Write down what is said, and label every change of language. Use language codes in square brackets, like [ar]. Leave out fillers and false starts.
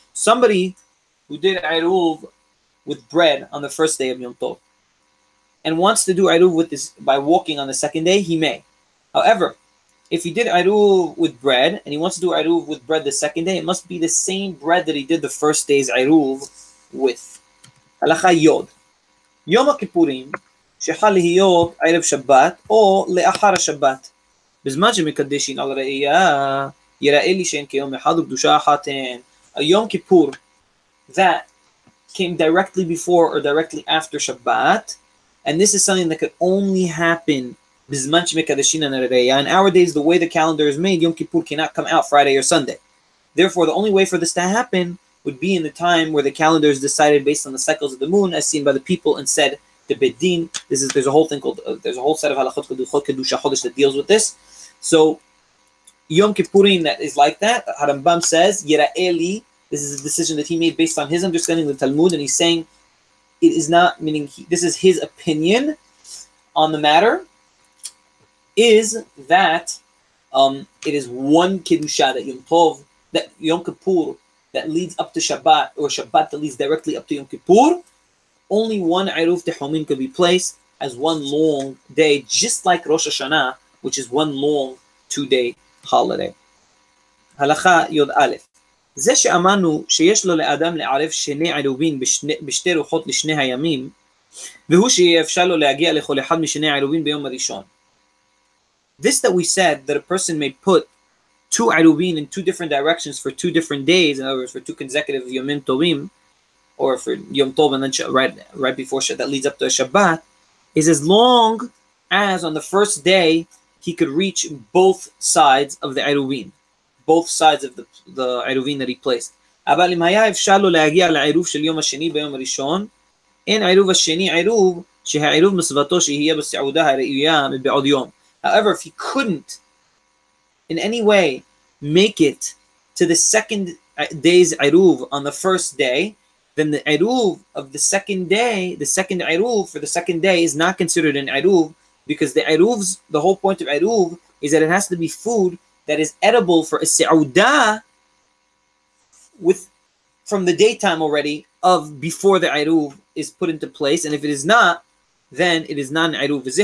[en] Somebody who did עירוב with bread on the first day of Yom Tov and wants to do עירוב with this by walking on the second day, he may. However, if he did עירוב with bread and he wants to do עירוב with bread the second day, it must be the same bread that he did the first day's עירוב with. [he] הלכה יוד. יום הכיפורים שחל להיות ערב שבת או לאחר השבת. בזמן שמקדשים על ראייה, יראה לי שאין כיום אחד וקדושה אחת הן. [en] A Yom Kippur that came directly before or directly after Shabbat, and this is something that could only happen [he] בזמן שמקדשים על ראייה. [en] In our days, the way the calendar is made, Yom Kippur cannot come out Friday or Sunday. Therefore, the only way for this to happen would be in the time where the calendar is decided based on the cycles of the moon, as seen by the people, and said to Bedin. There's a whole thing called there's a whole set of halachot kedusha chodesh that deals with this. So Yom Kippurim that is like that. Harambam says Yera'eli. This is a decision that he made based on his understanding of the Talmud, and he's saying it is not meaning this is his opinion on the matter. Is that it is one kedusha that Yom Tov that Yom Kippur that leads up to Shabbat, or Shabbat that leads directly up to Yom Kippur, only one Eruv Tehomim could be placed as one long day, just like Rosh Hashanah, which is one long 2-day holiday. [he] Halacha Yod Aleph. זה שאמרנו שיש לו לאדם לערב שני עירובין בשתי רוחות לשני הימים, והוא שיאפשר לו להגיע לכל אחד משני העירובין ביום הראשון. [en] This that we said, that a person may put two Eruvin in two different directions for 2 different days, in other words, for 2 consecutive Yomim Tovim, or for Yom Tov and then right before that leads up to a Shabbat, is as long as on the first day he could reach both sides of the Eruvin, both sides of the Eruvin that he placed. [he] אבל אם היה אפשר לו להגיע לעירוב של יום השני ביום הראשון, אין עירוב השני עירוב שהעירוב מסוותו שיהיה בסעודה הראויה מבעוד יום. [en] However, if he couldn't in any way make it to the second day's Eruv on the first day, then the Eruv of the second day, the second Eruv for the second day is not considered an Eruv, because the whole point of Eruv is that it has to be food that is edible for a Sa'udah from the daytime already of before the Eruv is put into place, and if it is not, then it is not an Eruv.